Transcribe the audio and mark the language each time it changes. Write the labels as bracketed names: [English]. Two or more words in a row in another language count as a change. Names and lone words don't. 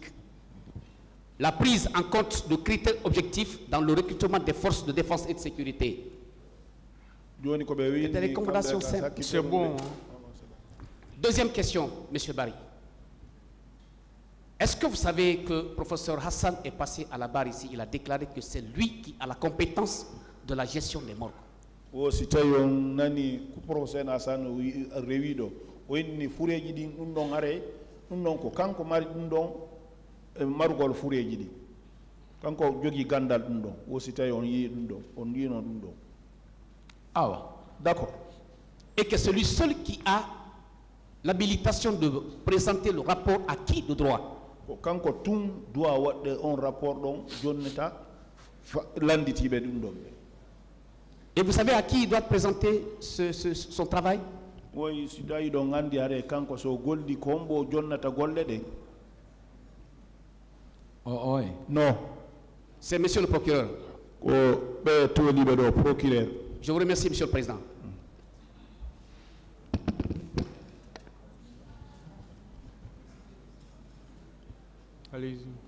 [French] La prise en compte de critères objectifs dans le recrutement des forces de défense et de sécurité. Des recommandations simples. C'est bon. Deuxième question, M. Barry. Est-ce que vous savez que le professeur Hassan est passé à la barre ici? Il a déclaré que c'est lui qui a la compétence de la gestion des morgues. [Fula] Wonni fureji din dum don are dum don ko kanko mari dum don marugol fureji di kanko jogi gandal dum don wosi tay on yi dum don on yi non dum don. [French] D'accord. Et que celui seul qui a l'habilitation de présenter le rapport à qui de droit? [Fula] Kanko tum doit wadde on rapport don jonneta landitibe dum don. [French] Et vous savez à qui il doit présenter son travail? [Fula] Oui, si dayi do ngandi are kanko so goldi kombo jonnata golle de. [French] Non. C'est monsieur le procureur. Procureur. Je vous remercie, monsieur le président. Allez-y.